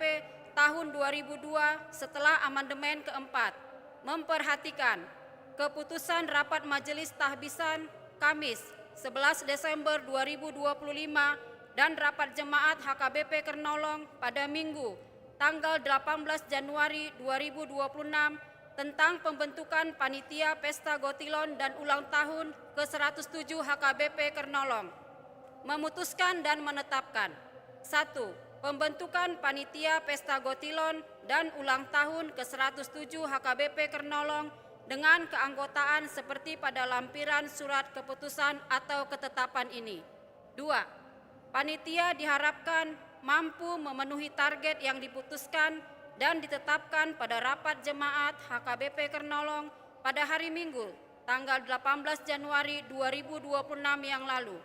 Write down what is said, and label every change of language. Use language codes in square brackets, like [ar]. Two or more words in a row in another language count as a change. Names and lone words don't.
[id] tahun 2002 setelah amandemen keempat, memperhatikan keputusan rapat Majelis Tahbisan Kamis 11 Desember 2025 dan rapat jemaat HKBP Kernolong pada Minggu tanggal 18 Januari 2026 tentang pembentukan panitia pesta Gotilon dan ulang tahun ke-107 HKBP Kernolong. Memutuskan dan menetapkan 1. Pembentukan panitia pesta Gotilon dan ulang tahun ke-107 HKBP Kernolong dengan keanggotaan seperti pada lampiran surat keputusan atau ketetapan ini. 2. Panitia diharapkan mampu memenuhi target yang diputuskan dan ditetapkan pada rapat jemaat HKBP Kernolong pada hari Minggu tanggal 18 Januari 2026 yang lalu.